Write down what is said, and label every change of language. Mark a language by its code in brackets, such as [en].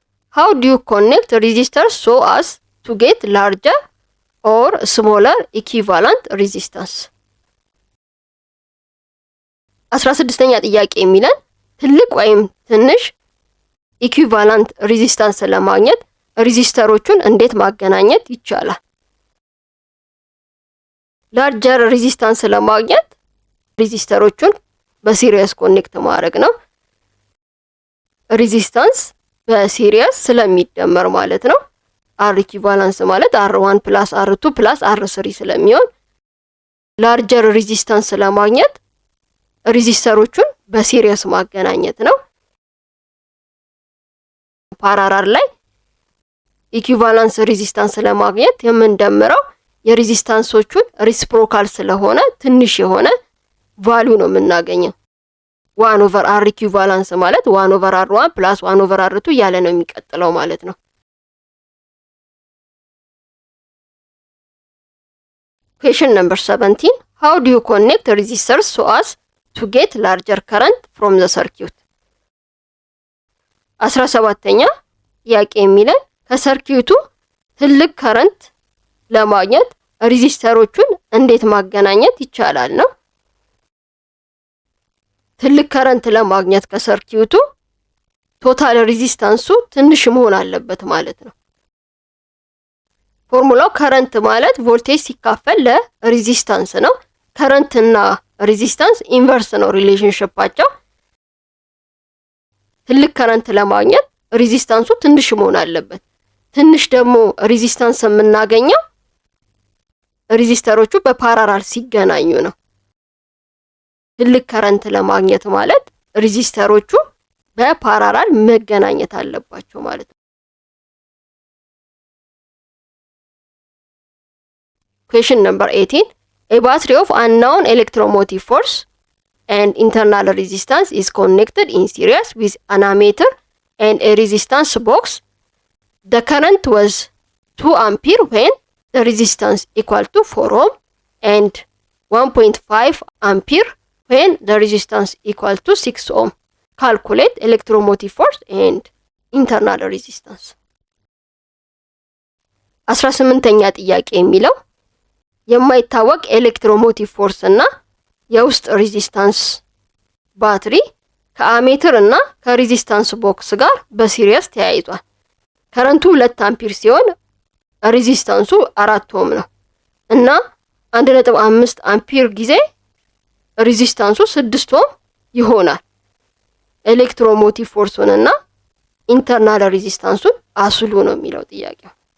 [en] How do you connect resistors so as to get larger or smaller equivalent resistance? [am] 16ኛ ጥያቄ የሚለን ትልቅ ወይም ትንሽ ኢኩቫላንት ሬዚስታንስ ለማግኘት ሬዚስተሮቹን እንዴት ማገናኘት ይቻላል? ላርጀር ሬዚስታንስ ለማግኘት ሬዚስተሮቹን በሲሪየስ ኮኔክት ማድረግ ነው። ሬዚስታንስ በሲሪየስ ስለሚደመር ማለት ነው። አር ኢኩቫላንስ ማለት R1 + R2 + R3 ስለሚሆን ላርጀር ሬዚስታንስ ለማግኘት ሬዚስተሮቹን በሲሪየስ ማገናኘት ነው። ፓራላል ላይ ኢኩቫላንስ ሬዚስታንስ ለማግኘት የምንደምረው የሬዚስታንሶቹን ሪሲፕሮካል ስለሆነ ትንሽ የሆነ ቫልዩ ነው የምናገኘው። 1/R ኢኩቫላንስ ማለት 1/R1 + 1/R2 እያለ ነው የሚቀጥለው ማለት ነው። [en] Question number 17. How do you connect resistors so as to get larger current from the circuit? [am] 17ኛ ጥያቄ የሚለን ከሰርኪዩቱ ትልቅ ከረንት ለማግኘት ሬዚስተሮቹን እንዴት ማገናኘት ይቻላል ነው። ትልቅ ከረንት ለማግኘት ከሰርኪዩቱ ቶታል ሬዚስታንሱ ትንሽ መሆን አለበት ማለት ነው። ፎርሙላው ከረንት ማለት ቮልቴጅ ሲካፈል ለሬዚስታንስ ነው። ከረንት እና ሬዚስታንስ ኢንቨርስ ነው ሪሌሽንሺፓቸው። ትልቅ ከረንት ለማግኘት ሬዚስታንሱ ትንሽ መሆን አለበት። ትንሽ ደግሞ ሬዚስታንስ የምናገኘው ሬዚስተሮቹ በፓራላል ሲገናኙ ነው። ትልቅ ከረንት ለማግኘት ማለት ሬዚስተሮቹ በፓራላል መገናኘት አለባቸው ማለት ነው። [en] Question number 18. A battery of unknown electromotive force and internal resistance is connected in series with an ammeter and a resistance box. The current was 2 ampere when the resistance equal to 4 ohm and 1.5 ampere when the resistance equal to 6 ohm. Calculate electromotive force and internal resistance. [am] 18ኛ ጥያቄ የሚለው የማይታወቅ ኤሌክትሮሞቲቭ ፎርስ እና የውስጥ ሬዚስታንስ ባትሪ ከአሜትር እና ከሬዚስታንስ ቦክስ ጋር በሲሪየስ ተያይዟል። ከረንቱ 2 አምፒር ሲሆን ሬዚስታንሱ 4 ኦhm ነው እና 1.5 አምፒር ጊዜ ሬዚስታንሱ 6 ኦhm ይሆናል። ኤሌክትሮሞቲቭ ፎርሱን እና ኢንተርናል ሬዚስታንሱን አስሉ ነው የሚለው ጥያቄው።